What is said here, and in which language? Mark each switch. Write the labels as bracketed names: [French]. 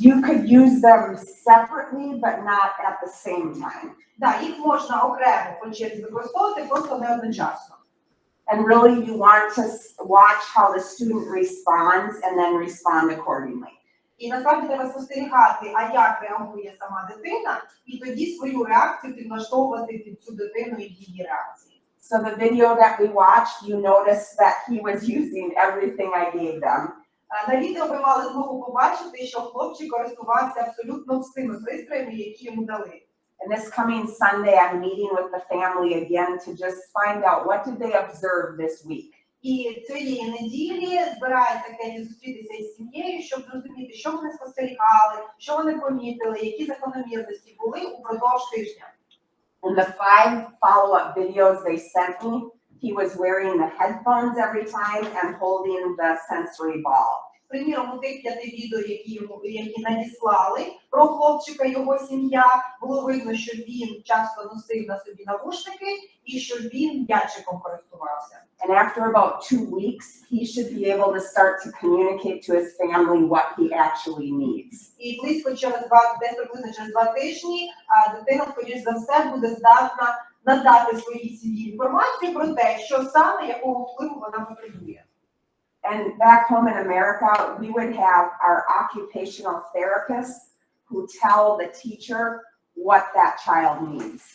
[English] You could use them separately, but not at the same time. [Ukrainian] Да, їх можна окремо по черзі використовувати, просто не одночасно. [English] And really, you want to watch how the student responds and then respond accordingly. [Ukrainian] І насправді треба спостерігати, а як реагує сама дитина, і тоді свою реакцію підлаштовувати під цю дитину і її реакції. [English] So the video that we watched, you noticed that he was using everything I gave them. [Ukrainian] На відео ви мали змогу побачити, що хлопчик користувався абсолютно всіми пристроями, які йому дали. [English] And this coming Sunday, I'm meeting with the family again to just find out what did they observe this week. [Ukrainian] І цієї неділі збирається Кеті зустрітися із сім'єю, щоб зрозуміти, що вони спостерігали, що вони помітили, які закономірності були упродовж тижня. [English] In the 5 follow-up videos they sent me, he was wearing the headphones every time and holding the sensory ball. [Ukrainian] Приміром, у тих 5 відео, які надіслали про хлопчика, його сім'я, було видно, що він часто носив на собі навушники і що він м'ячиком користувався. [English] And after about 2 weeks, he should be able to start to communicate to his family what he actually needs. [Ukrainian] І близько десь приблизно через 2 тижні, дитина, скоріш за все, буде здатна надати своїй сім'ї інформацію про те, що саме, якого впливу вона потребує. [English] And back home in America, we would have our occupational therapists who tell the teacher what that child needs.